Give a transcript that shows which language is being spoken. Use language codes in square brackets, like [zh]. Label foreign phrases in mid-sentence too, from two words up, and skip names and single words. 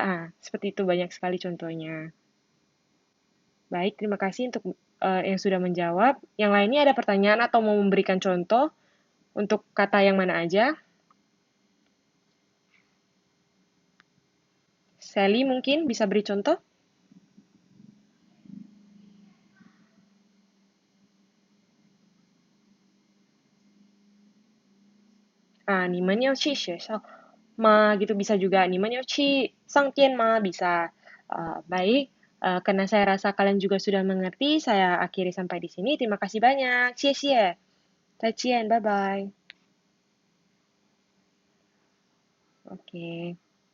[id] Seperti itu banyak sekali contohnya. Baik, terima kasih untuk yang sudah menjawab. Yang lainnya ada pertanyaan atau mau memberikan contoh untuk kata yang mana aja? Sally mungkin bisa beri contoh? [zh] 你们要去学校吗 [id] gitu bisa juga. [zh] 你们要去上店吗 bisa. [id] Baik, karena saya rasa kalian juga sudah mengerti, saya akhiri sampai di sini. Terima kasih banyak. [zh] 谢谢. 再见, [en] bye bye. [id] Oke.